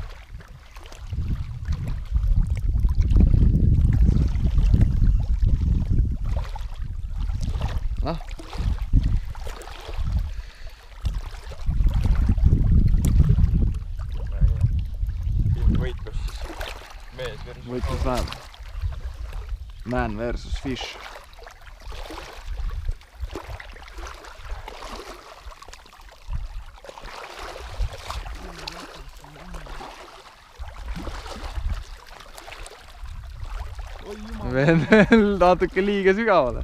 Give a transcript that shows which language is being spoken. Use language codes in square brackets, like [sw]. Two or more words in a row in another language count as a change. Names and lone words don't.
[et] Noh. Võitlus siis. Mees versus [en] Võitlus man. Man versus fish. [et] Veel natuke liiga sügavale.